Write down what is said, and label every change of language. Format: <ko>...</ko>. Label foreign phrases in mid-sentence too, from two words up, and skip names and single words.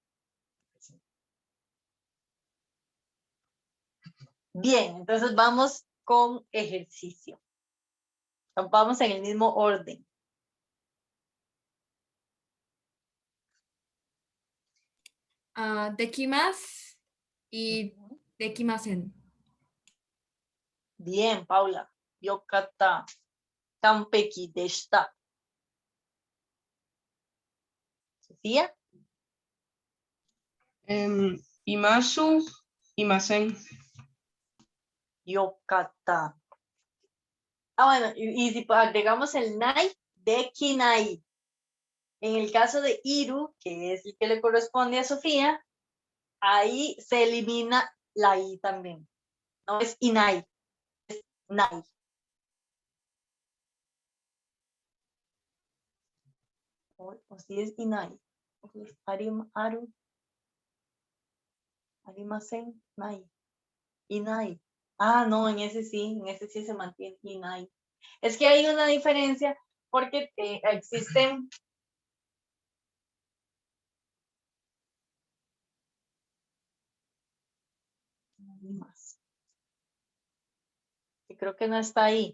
<es>Bien, entonces vamos con ejercicio. Vamos en el mismo orden.</es> <ja>できます y できません.</ja> <es>Bien, Paula.</es> <ja>よかった. 完璧でした.</ja> <es>Sofía.</es> <ja>います、いません. よかった.</ja> <es>Bueno, y si agregamos el</es> <ja>ない、できない.</ja> <es>En el caso de Iru, que es el que le corresponde a Sofía, ahí se elimina la I también. No es inai, es nai. O si es inai.</es> <ja>ある、ありません、ない. いない.</ja> <es>Ah, no, en ese sí se mantiene inai. Es que hay una diferencia porque existen más. Y creo que no está ahí.</es>